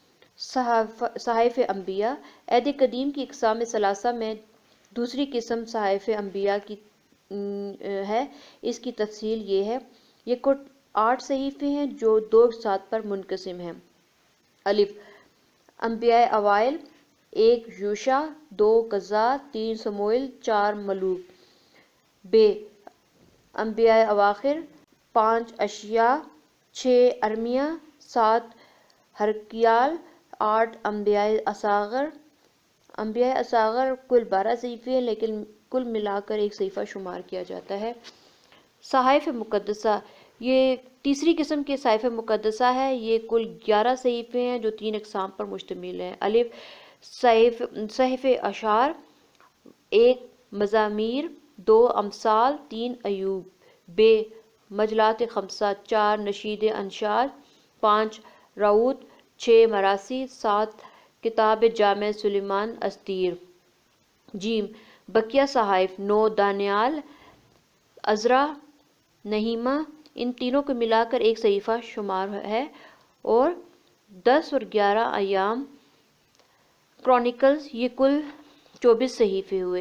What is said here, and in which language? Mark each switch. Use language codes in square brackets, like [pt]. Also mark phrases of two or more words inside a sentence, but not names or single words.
[ur] صحائف انبیاء۔ عہد قدیم کی اقسام ثلاثہ میں دوسری قسم صحائف انبیاء کی ہے۔ اس کی تفصیل یہ ہے: یہ کل 8 صحیفے ہیں جو 2 اقساط پر منقسم ہیں: الف انبیاء اوائل، 1 یوشع، 2 قضاء، 3 سموئیل، 4 ملوک۔ ب انبیاء اواخر، 5 اشعیاء، 6 ارمیا، 7 حزقیال، 8 انبیاء اصاغر۔ انبیاء اصاغر کل 12 صحیفے ہیں، لیکن کل ملا کر ایک صحیفہ شمار کیا جاتا ہے۔ صحائف مقدسہ۔ یہ تیسری قسم کے صحائف مقدسہ ہے۔ یہ کل 11 صحیفے ہیں جو 3 اقسام پر مشتمل ہیں: الف صحف اشعار، 1 مزامیر، 2 امثال، 3 ایوب۔ ب مجلات خمسہ، 4 نشید انشاد، 5 راؤت، 6 مراثی، 7 کتاب جامع سلیمان استیر۔ ج بقیہ صحائف، 9 دانیال، عزرا، نہیمہ۔ ان تینوں کو ملا کر ایک صحیفہ شمار ہے اور 10 اور 11 ایام کرونیکلز۔ یہ کل 24 صحیفے ہوئے۔